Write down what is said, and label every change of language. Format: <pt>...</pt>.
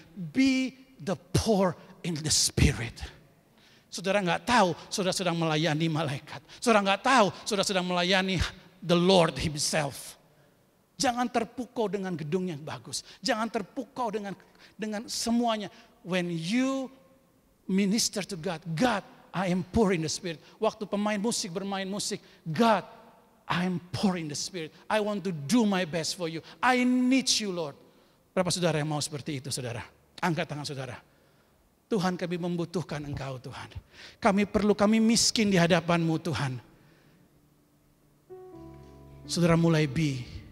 <en>Be the poor in the spirit.</en> <id>Saudara gak tahu saudara sedang melayani malaikat. Saudara gak tahu saudara sedang melayani</id> <en>the Lord himself.</en> <id>Jangan terpukau dengan gedung yang bagus. Jangan terpukau dengan semuanya.</id> <en>When you minister to God, God, I am poor in the spirit.</en> <id>Waktu pemain musik bermain musik,</id> <en>God, I am poor in the spirit. I want to do my best for you. I need you, Lord.</en> <id>Berapa saudara yang mau seperti itu, saudara? Angkat tangan saudara. Tuhan, kami membutuhkan Engkau, Tuhan. Kami miskin di hadapan-Mu, Tuhan. Saudara mulai be.</id>